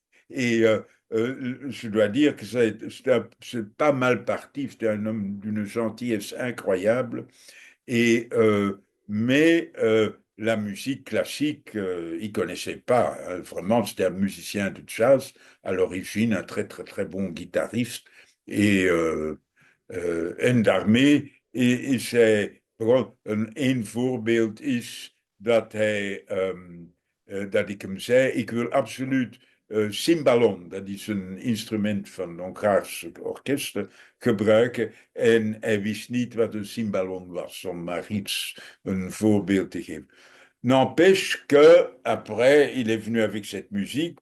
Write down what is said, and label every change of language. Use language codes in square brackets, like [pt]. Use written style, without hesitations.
[fr] Et je dois dire que c'est pas mal parti. C'était un homme d'une gentillesse incroyable. Et, mais la musique classique, il connaissait pas, hein. Vraiment, c'était un musicien de jazz à l'origine, un très très très bon guitariste. [nl] Et en daarmee is hij gewoon een voorbeeld is dat hij dat ik hem zei, ik wil absoluut cymbalon, dat is een instrument van een Hongaars orkest, gebruiken. En hij wist niet wat een cymbalon was, om maar iets, een voorbeeld te geven. [fr] N'empêche que après, il est venu avec cette musique.